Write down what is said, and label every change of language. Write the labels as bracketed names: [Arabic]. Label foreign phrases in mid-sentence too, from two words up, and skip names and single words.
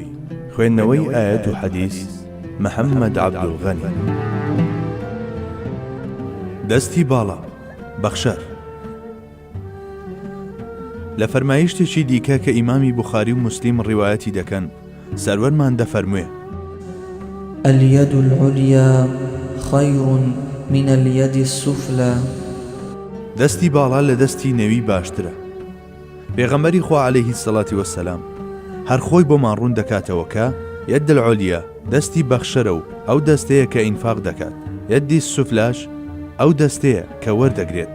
[Central Kurdish] خوێندنەوەی ئایەت و حەدیث محەممەد عەبدولغەنی. دەستی باڵا بەخشەر. لە فەرمایشتێکی دیکە کە ئیمامی بوخاری و موسلیم ڕیوایەتی دەکەن، سەروەرمان دەفەرموێ: [Arabic] اليد العليا خير من اليد السفلى. [Central Kurdish] دەستی باڵا لە دەستی نێوی باشترە. پێغەمبەری خوا [Arabic] عەلەیهی سەڵاتی وەسەلام [Central Kurdish] هەر خۆی بۆمان ڕوون دەکاتەوە کە [Arabic] یەد العولیا [Central Kurdish] دەستی بەخشەرە و ئەو دەستەیە کە ئینفاق دەکات، یەدی سوفلاش ئەو دەستەیە کە وەردەگرێت.